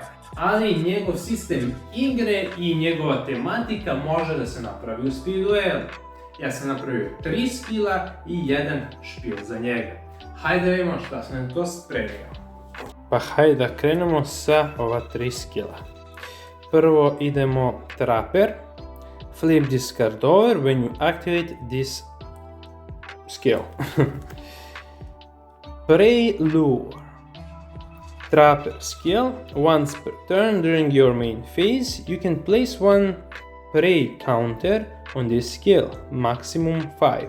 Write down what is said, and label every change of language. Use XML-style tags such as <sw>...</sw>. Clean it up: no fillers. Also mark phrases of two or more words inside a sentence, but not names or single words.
<sr>Ali njegov sistem igre i njegova tematika može da se napravi u Speed Duelu. Ja sam napravio 3 skilla i 1 špil za njega. Hajde da vidimo šta sam to spremio. Pa hajde da krenemo sa ova 3 skilla. Prvo idemo Trapper.</sr> <en>Flip this card over when you activate this skill. Prey Lure. Trapper skill. Once per turn during your main phase, you can place one prey counter on this skill, maximum 5.</en>